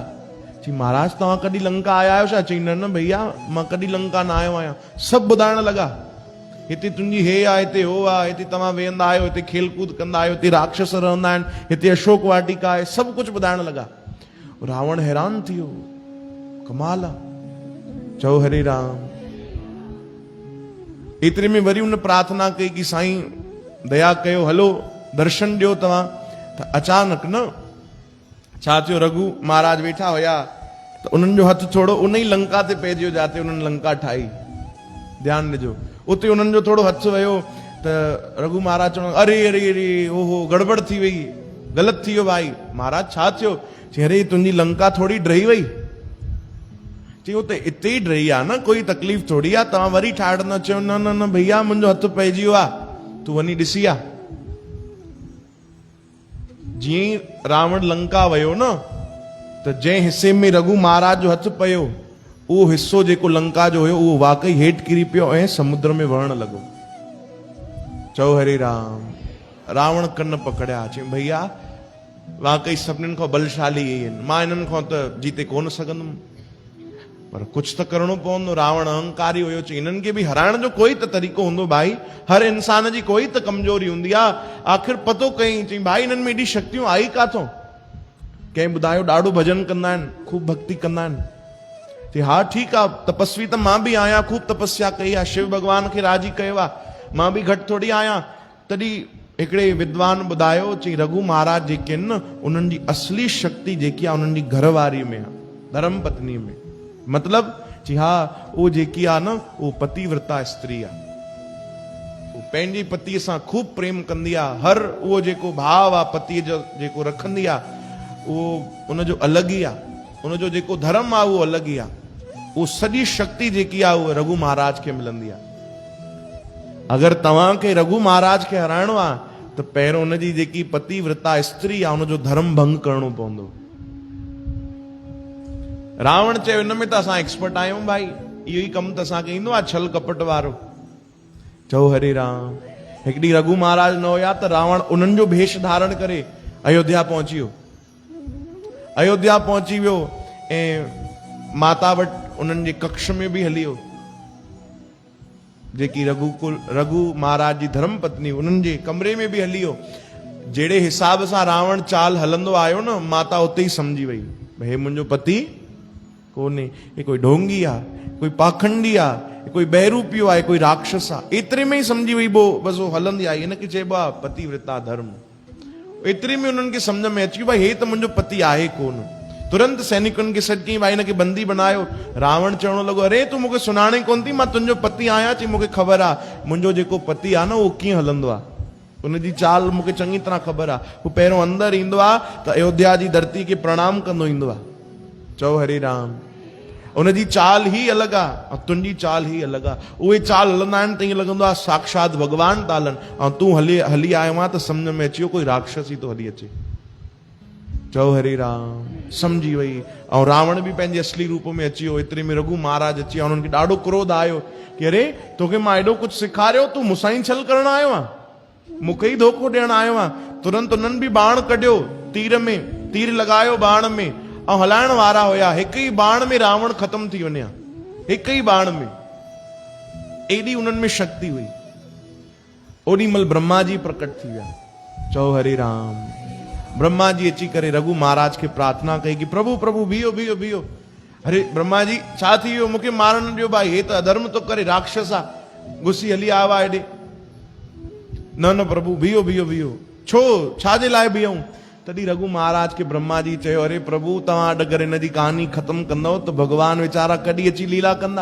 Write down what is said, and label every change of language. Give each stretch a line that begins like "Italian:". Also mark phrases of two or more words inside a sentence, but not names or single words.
Sindhi: चई महाराज तव्हां कॾहिं लंका आया आहियो छा? चई न भैया मां कॾहिं लंका न आयो आहियां। सभु ॿुधाइण लॻा, हिते तुंहिंजी हे आहे, हिते हो आहे, हिते तव्हां वेहंदा आहियो, हिते खेल कूद कंदा आहियो, हिते राक्षस रहंदा आहिनि, हिते अशोक वाटिका आहे, सभु कुझु ॿुधाइण लॻा। रावण हैरान थी वियो, कमाल आहे। चओ हरे राम। एतिरे में वरी उन प्रार्थना कई कि साईं दया कयो, हलो दर्शन ॾियो तव्हां। त अचानक न छा थियो, रघु महाराज वेठा हुया त उन्हनि जो हथ थोड़ो उन ई लंका ते पइजियो जाते उन्हनि लंका ठाही। ध्यानु ॾिजो, उते उन्हनि जो थोड़ो हथ वियो त रघु महाराज चवण अरे अरे अरे ओहो गड़बड़ थी वई, ग़लति थी वियो भाई। महाराज छा थियो? चई अरे तुंहिंजी लंका थोड़ी ड्रही वई। चई उते इते ई ड्रही आहे न, कोई तकलीफ़ थोड़ी आहे, तव्हां वरी ठाहिणो। चयो न न न भैया मुंहिंजो हथ पइजी वियो आहे, तूं वञी ॾिसी आ। जीअं रावण लंका वियो न, त जंहिं हिसे में रघु महाराज जो हथ पियो, उहो हिस्सो जेको लंका जो हुयो उहो वाकई हेठि किरी पियो ऐं समुद्र में वहण लॻो। चओ हरे राम। रावण कन पकड़िया। चई भैया वाकई सभिनीनि खां बलशाली इहे आहिनि, मां हिननि खां त जीते कोन सघंदुमि, पर
Hindi: कुछ तो
Sindhi: करणो पवंदो। रावण अहंकारी हुयो। चई हिननि खे बि हराइण जो कोई त तरीक़ो हूंदो भाई, हर इंसान जी कोई त कमजोरी हूंदी आहे, आख़िर पतो कई। चई भाई हिननि में एॾी शक्तियूं आई काथों? कंहिं ॿुधायो ॾाढो भॼन कंदा आहिनि, खूब भक्ति कंदा आहिनि। चई हा ठीकु आहे, तपस्वी त मां बि आहियां, खूब तपस्या कई आहे, शिव भॻवान खे राजी कयो आहे, मां बि घटि थोड़ी आहियां। तॾहिं हिकिड़े विद्वान ॿुधायो, चई रघु महाराज जेके आहिनि न, उन्हनि जी असली शक्ति जेकी आहे उन्हनि जी घरवारीअ में आहे, धर्म पत्नीअ में। मतलब जी हा, वो जेकी आहे न वो पतिव्रता स्त्री आहे, वो पंहिंजी पतीअ सां खूब प्रेम कंदी आहे, हर उहो जेको भाव आहे पतीअ जो जेको रखंदी आहे उहो उनजो अलॻि ई आहे, उनजो जेको धर्म आहे उहो अलॻि ई आहे। वो सॼी शक्ति जेकी आहे उहा रघु महाराज खे मिलंदी आहे। अगरि तव्हांखे रघु महाराज खे हराइणो आहे त पहिरों उनजी जेकी पतिव्रता स्त्री आहे उनजो धर्म भंग करणो पवंदो। रावण चयो हिन में त असां एक्सपर्ट आहियूं भाई, इहो ई कमु त असांखे ईंदो आहे, छल कपट वारो। चओ हरे राम। हिकिड़ी रघु महाराज न हुया त रावण उन्हनि जो भेष धारण करे अयोध्या पहुची वियो। अयोध्या पहुची वियो ऐं माता वटि उन्हनि जे कक्ष में बि हली वियो, जेकी रघु महाराज जी धर्म पत्नी उन्हनि जे कमरे में बि हली वियो। जहिड़े हिसाब सां रावण चाल हलंदो आयो न, माता उते ई समझी वई भई मुंहिंजो पति कोन्हे, ये कोई ढोंगी आहे, कोई पाखंडी आहे, कोई बहरूपियो आहे, कोई राक्षस आहे। एतिरे में ई सम्झी वई बस वो हलंदी आई। हिनखे चइबो आहे पतिव्रता धर्म। एतिरे में उन्हनि खे सम्झ में अची भाई हे त मुंहिंजो पति आहे कोन। तुरंत सैनिकुनि खे सॾ कई, भाई हिनखे बंदी बनायो। रावण चवण लॻो अरे तूं मूंखे सुञाणे कोन थी, मां तुंहिंजो पति आहियां। चई मूंखे ख़बर आहे मुंहिंजो जेको पति आहे न उहो कीअं हलंदो आहे, उनजी चाल मूंखे चङी तरह ख़बर आहे। हू पहिरियों अंदरि ईंदो आहे त अयोध्या जी धरती खे प्रणाम कंदो ईंदो आहे। चओ हरे राम। उनजी चाल ही अलॻि आहे ऐं तुंहिंजी चाल ही अलॻि आहे। उहे चाल हलंदा आहिनि त ईअं लॻंदो आहे साक्षात भॻवान था हलनि, ऐं तूं हली आयो आहे त सम्झ में अची वियो कोई राक्षस ई थो हली अचे। चओ हरे राम। सम्झी वई। ऐं रावण बि पंहिंजे असली रूप में अची वियो। एतिरे में रघु महाराज अची विया। उन्हनि खे ॾाढो क्रोध आयो कि अरे तोखे मां एॾो कुझु सेखारियो, तूं मूंसां ई छल करणु आयो आहे, मूंखे ई धोखो ॾियणु आयो आहे। तुरंत उन्हनि बि बाण कढियो, तीर लॻायो बाण में ऐं हलाइण वारा हुया। हिकु ई बाण में रावण ख़तम थी वञे, हिकु ई बाण में। एॾी उन्हनि में शक्ति हुई। ओॾी महिल ब्रह्मा जी प्रकट थी विया। चओ हरे राम। ब्रह्मा जी अची करे रघु महाराज खे प्रार्थना कई कि प्रभु प्रभु बीहो बीहो बीहो। अरे ब्रह्मा जी छा थी वियो, मूंखे मारण न ॾियो भाई, हे त अधर्म थो करे, राक्षस आहे, गुस्सी हली आयो आहे हेॾे। न प्रभु बीहो बीहो बीहो। छो, छाजे लाइ बीहूं? तॾहिं रघु महाराज खे ब्रह्मा जी चयो अरे प्रभु तव्हां अगरि हिन जी कहानी ख़तम कंदव त भॻवान वीचारा कॾहिं अची लीला कंदा?